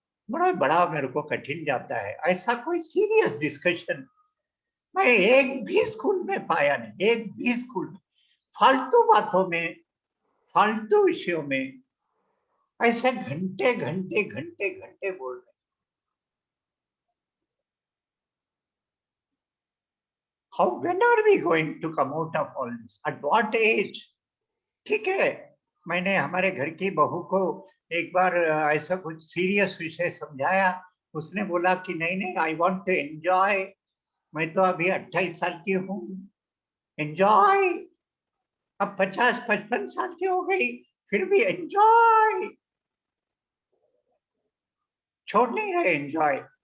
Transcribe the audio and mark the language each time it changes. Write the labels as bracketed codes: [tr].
[hi] बड़ा बड़ा मेरे को कठिन जाता है। ऐसा कोई सीरियस डिस्कशन मैं एक भी स्कूल में पाया नहीं, एक भी स्कूल में। फालतू बातों में, फालतू विषयों में ऐसे घंटे घंटे घंटे घंटे बोल रहे। [en] How, when are we going to come out of all this? At what age? [hi] ठीक है, मैंने हमारे घर की बहू को एक बार ऐसा कुछ सीरियस विषय समझाया, उसने बोला कि नहीं नहीं, [en] I want to enjoy. [hi] मैं तो अभी 28 साल की हूँ, एंजॉय। अब 50-55 साल की हो गई, फिर भी एंजॉय, छोड़ नहीं रहे एंजॉय।